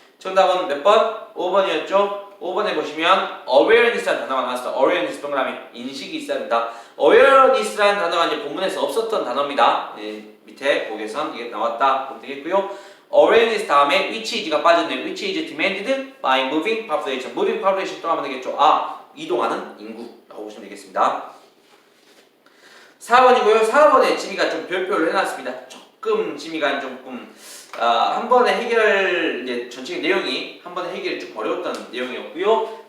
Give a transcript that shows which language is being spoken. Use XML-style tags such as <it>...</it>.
<ko>정답은 몇 번? 5번이었죠? 5번에 보시면 awareness라는 단어가 나왔어요. awareness 동그라미 인식이 있어야 된다. awareness라는 단어가 이제 본문에서 없었던 단어입니다. 밑에 보게선 이게 나왔다 보면 되겠고요. awareness 다음에</ko> <en>which is</en> <ko>가 빠졌네요.</ko> <en>which is demanded by moving population. moving population</en> <ko>또 하면 되겠죠. 이동하는 인구라고 보시면 되겠습니다. 4번이고요. 4번에 지미가 좀 별표를 해놨습니다. 조금 지미가 조금 한 번에 해결 이제 전체 내용이 한 번에 해결이 좀 어려웠던 내용이었고요.</ko>